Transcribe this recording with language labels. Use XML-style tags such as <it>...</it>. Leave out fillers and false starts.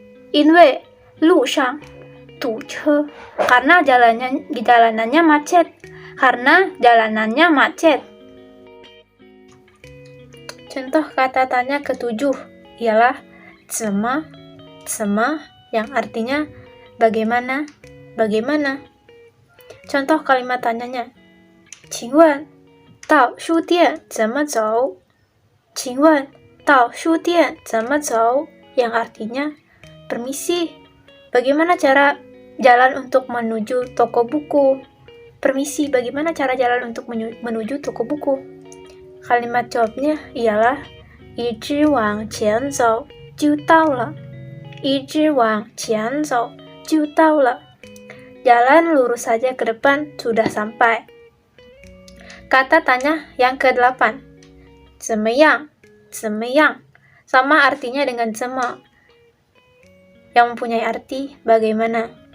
<zh>因为路上堵车.</zh> <id>Karena jalanannya macet. Karena jalanannya macet. Contoh kata tanya ketujuh ialah 怎么, 怎么 yang artinya bagaimana, bagaimana. Contoh kalimat tanyanya</id> <zh>请问到书店怎么走? 请问到书店怎么走?</zh> <id>Yang artinya permisi, bagaimana cara jalan untuk menuju toko buku? Permisi, bagaimana cara jalan untuk menuju toko buku? Kalimat jawabnya ialah</id> <zh>一直往前走就到了. 一直往前走就到了.</zh> <id>Jalan lurus saja ke depan, sudah sampai. Kata tanya yang ke-8 怎么样? 怎么样?Sama artinya dengan 怎么 yang mempunyai arti bagaimana.</id>